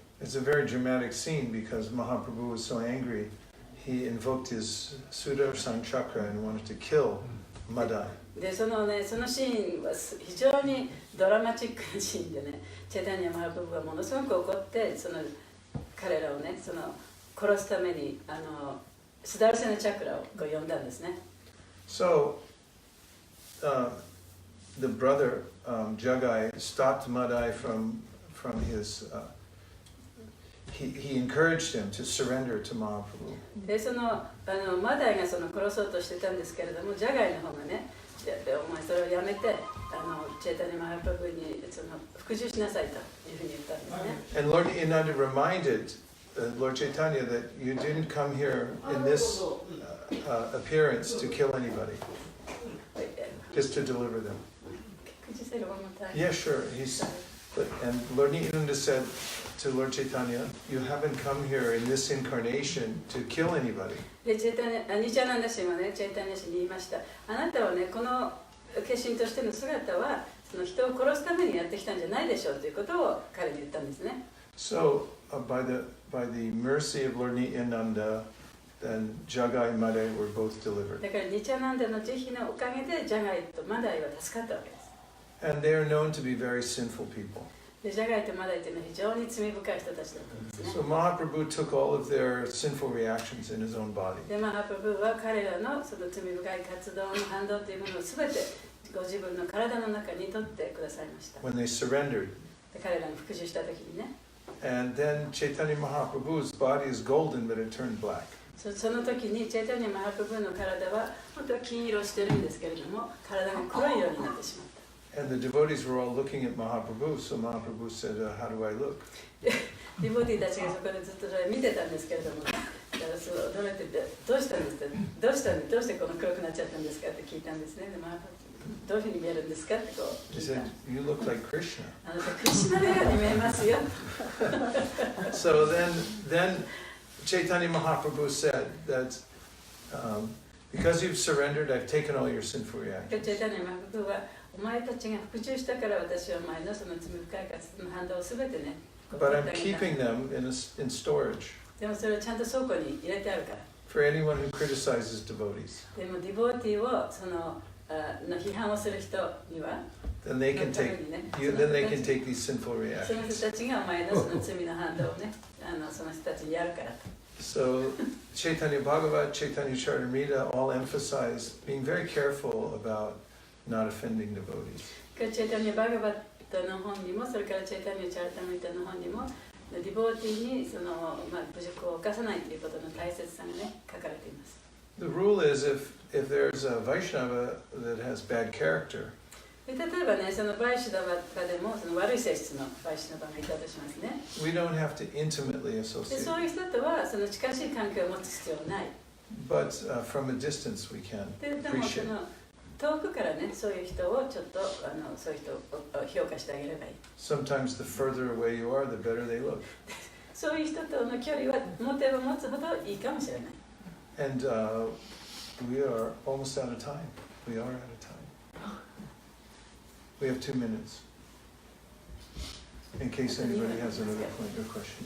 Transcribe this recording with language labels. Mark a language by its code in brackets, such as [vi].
[en] It's a very dramatic scene because Mahaprabhu was so angry, he invoked his Sudarshan Chakra and wanted to kill Madai. [ja] で、そのシーンは非常にドラマチックなシーンでね、チェイタニャ・マハプブはものすごく怒って彼らをね、殺すためにスダルセナチャクラを呼んだんですね。 [en] So, the brother Jagai stopped Madai from his. He encouraged him to surrender to Mahaprabhu. [ja] で、マダイが殺そうとしてたんですけれども、ジャガイの方がね、お前それをやめて、チェイタニャ・マハプブに復讐しなさいというふうに言ったんですね。 [en] And Lord Nityananda reminded Lord Chaitanya, that you didn't come here in this appearance to kill anybody, just to deliver them. Could you say it one more time? Yeah, sure. And Lord Nityananda said to Lord Chaitanya, you haven't come here in this incarnation to kill anybody. [ja] で、ニチャナンダ氏もね、チェイタニア氏に言いました。あなたはね、この化身としての姿は、その人を殺すためにやってきたんじゃないでしょうということを彼に言ったんですね。 [en] So, by the mercy of Lord Nityananda, then Jagai and Madai were both delivered. [ja] だからニチャナンダの慈悲のおかげでジャガイとマダイは助かったわけです。 [en] And they are known to be very sinful people. [ja] で、ジャガイとマダイというのは非常に罪深い人たちだったんですね。 [en] So Mahaprabhu took all of their sinful reactions in his own body. [ja] で、マハプブは彼らのその罪深い活動の反動というものをすべてご自分の体の中に取ってくださいました。 [en] When they surrendered. [ja] で、彼らに復讐したときにね。 [en] And then Chaitanya Mahaprabhu's body is golden, but it turned black. [ja] その時にチェイタニア・マハプブの体は本当は金色してるんですけれども、体が黒い色になってしまった。 [en] And the devotees were all looking at Mahaprabhu, so Mahaprabhu said, how do I look? [ja] ディボティたちがそこでずっとそれ見てたんですけれども、だからそう驚いてて、どうしたんですか、どうしてこの黒くなっちゃったんですかって聞いたんですね。で、どういうふうに見えるんですかってこう [en] He [ja] 聞いた。 [en] said, you look like Krishna. [ja] あなたクリシュナのように見えますよ。 [en] So then Chaitanya Mahaprabhu said that because you've surrendered, I've taken all your sinful [ja] チ [en] reactions. [ja] ェイタニア・マハプブは、お前たちが復讐したから私はお前のその罪深い活動の反動をすべてね、 [en] But I'm keeping them in storage [ja] でもそれをちゃんと倉庫に入れてあるから。 [en] for anyone who criticizes devotees. [ja] でもディボティをその批判をする人には、 [en] Then they can take these sinful [ja] その [en] reactions. [ja] 人たちがお前のその罪の反動をね、その人たちにやるからと。 [en] So Chaitanya Bhagavat, Chaitanya Charitamrita all emphasize being very careful about not offending devotees. [ja] チェイタニア・バガバットの本にも、それからチェイタニア・チャラタミタの本にも、ディボーティーにその、侮辱を犯さないということの大切さがね、書かれています。 [en] The rule is if there's a Vaishnava that has bad character, [ja] で例えばね、そのバイシュダバでもその悪い性質のバイシュダバがいたとしますね。 [en] we don't have to intimately [ja] で [en] associate. [ja] そういう人とはその近しい関係を持つ必要はない。 [en] But from a distance we can [ja] でもそ [en] appreciate. [ja] の遠くからね、そういう人をちょっとそういう人を評価してあげればいい。 [en] Sometimes the further away you are, the better they look. [ja] そういう人との距離は持てば持つほどいいかもしれない。 [en] And we are almost out of time. We are out of time. We have 2 minutes. In case anybody has another point or question.